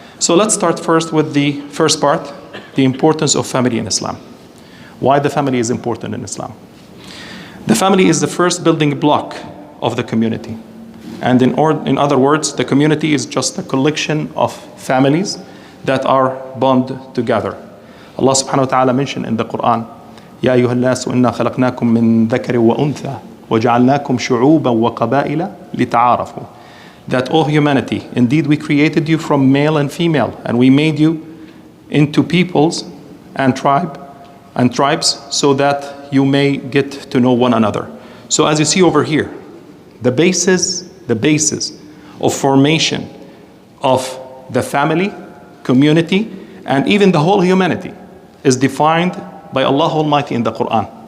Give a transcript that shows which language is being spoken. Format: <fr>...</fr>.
<en>So let's start first with the first part, the importance of family in Islam. Why the family is important in Islam. The family is the first building block of the community. And in other words, the community is just a collection of families that are bound together. Allah subhanahu wa ta'ala mentioned in the Quran,</en> <ar>يا أيها الناس إنا خلقناكم من ذكر وأنثى وجعلناكم شعوبا وقبائل لتعارفوا.</ar> <en>That all humanity, indeed we created you from male and female, and we made you into peoples and tribes so that you may get to know one another. So as you see over here, the basis of formation of the family, community, and even the whole humanity is defined by Allah Almighty in the Quran.</en>